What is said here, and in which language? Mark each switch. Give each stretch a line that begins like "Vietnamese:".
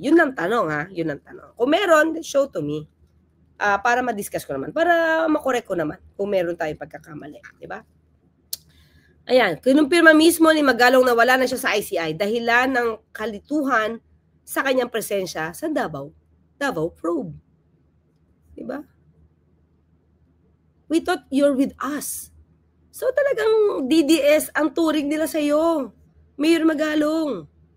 Filipino: Yun ang tanong ha, yun ang tanong. Kung meron,
English: show to me.
Filipino: Para ma-discuss ko naman, para makorek ko naman kung meron tayong pagkakamali. Diba? Ayan, kinumpirma mismo ni Magalong na wala na siya sa ICI dahilan ng kalituhan sa kanyang presensya sa Davao probe. Diba?
English: We thought you're with us.
Filipino: So talagang DDS ang turing nila sa iyo, Mayor Magalong.